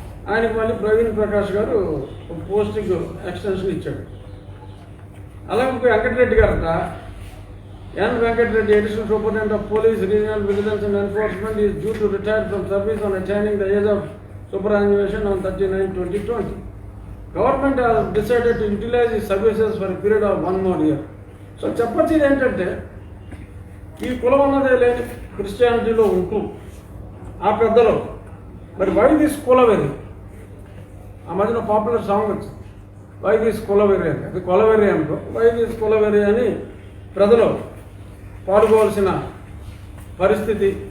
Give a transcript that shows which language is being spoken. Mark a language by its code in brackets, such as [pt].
[te] ఆయనకి మళ్ళీ ప్రవీణ్ ప్రకాష్ గారు పోస్టింగ్ ఎక్స్టెన్షన్ ఇచ్చాడు. అలాగే ఇంకో వెంకటరెడ్డి గారట, [en] N Venkatareddy, additional superintendent of police regional vigilance and enforcement is due to retire from service on attaining the age of superannuation on 39/2020. Government has decided to utilize his services for a period of 1 more year. [te] So చెప్పొచ్చేది ఏంటంటే, ఈ కులం అన్నదే లేని క్రిస్టియానిటీలో ఉంటూ ఆ పెద్దలు మరి వై దిస్ కులవెర్రి, ఆ మధ్యన పాపులర్ సాంగ్ వచ్చింది, వై దిస్ కులవెర్రి అని. అది కులవెర్రి అనుకో, వై దిస్ కులవెర్రి అని ప్రజలు పాడుకోవాల్సిన పరిస్థితి.